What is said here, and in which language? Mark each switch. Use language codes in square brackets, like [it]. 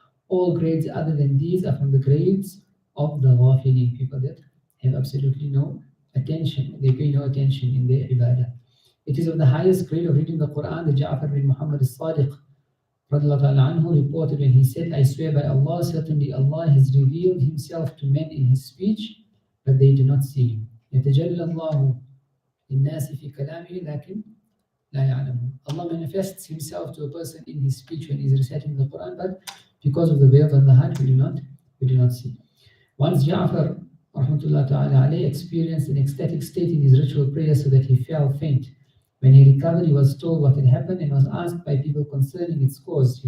[en] All grades other than these are from the grades of the Ghafilin, people that have absolutely no attention, they pay no attention in their ibadah. It is of the highest grade of reading the Quran that Ja'far bin Muhammad as-Sadiq anhu reported when he said, I swear by Allah, certainly Allah has revealed Himself to men in His speech, but they do not see Him. [ar] يتجلى الله للناس في كلامه لكن لا يعلمون. [en] Allah manifests Himself to a person in his speech when he is reciting the Quran, but because of the veil on the heart, we do not see. Once Ja'far [ar] rahmatullah ta'ala alayhi [en] experienced an ecstatic state in his ritual prayer so that he fell faint. When he recovered, he was told what had happened and was asked by people concerning its cause.